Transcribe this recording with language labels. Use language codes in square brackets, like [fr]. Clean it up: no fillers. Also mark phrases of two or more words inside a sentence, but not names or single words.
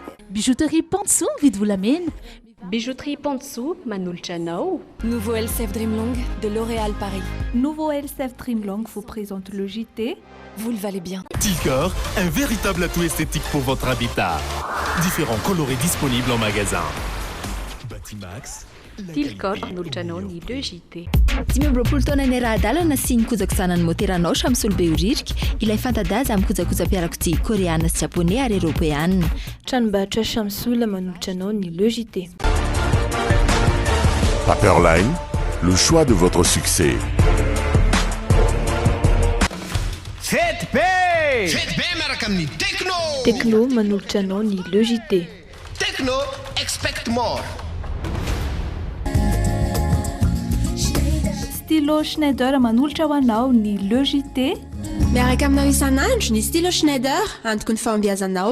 [mg] Bijouterie Pansou, midy-volamena. Bijouterie Pansou, manolotra anao. [fr] Nouveau LCF Dreamlong de L'Oréal Paris. Nouveau LCF Dreamlong vous présente le JT. Vous le valez bien. Tilcor, un véritable atout esthétique pour votre habitat. Différents colorés disponibles en magasin. Batimax. [mg] Tilcor manolotra anao ny Le JT. 20 taona ny ara-dalana sy ny kojakojana ny moteranao samy solobeoririka ilay fantadaza amin'ny kojakoja-piarakodia koreana sy japonais ary eropeana. Tranombarotra Shamsul manolotra anao ny Le JT. [fr] Paperline, le choix de votre succès. [mg] ZB miaraka amin'ny Techno manolotra anao ny Le JT. [en] Techno expect more. [mg] Stylo Schneider manolotra ho anao ny Le JT. Miaraka aminao isan'andro ny stylo Schneider antoko ny fahombiazanao.